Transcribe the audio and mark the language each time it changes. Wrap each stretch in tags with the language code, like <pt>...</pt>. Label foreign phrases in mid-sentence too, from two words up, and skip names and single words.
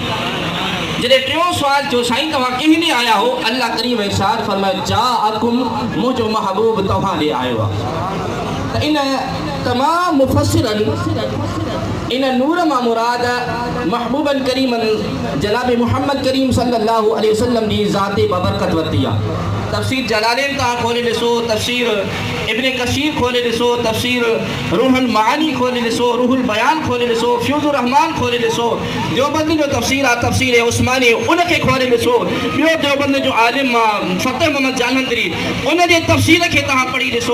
<sd>जॾहिं टियों सुवाल थियो साईं तव्हां कंहिं ॾे आया हो, अल्लाह करीम इरशाद फरमायो जाअकुम, मुंहिंजो महबूब तव्हां ॾे आयो आहे। त इन तमाम मुफ़स्सिरनि इन नूर मां मुराद महबूबन करीमन जनाब मुहम्मद करीम</sd> <ar>صلى الله عليه وسلم</ar> <sd>जी ज़ात बबरकत वरिती आहे। तफ़सीर जलालैन तव्हां खोले ॾिसो, तफ़सीर इब्न कसीर खोले ॾिसो, तफ़सीर रूहुल मानी खोले ॾिसो, रूहुल बयान खोले ॾिसो, फ्यूज़ुर रहमान खोले ॾिसो, देवबंद जो तफ़सीर आहे तफ़सीर उस्मानी उनखे खोले ॾिसो, ॿियो देवबंद जो आलिम फ़तेह मोहम्मद जालंधरी उन जे तफ़सीर खे तव्हां पढ़ी ॾिसो।</sd>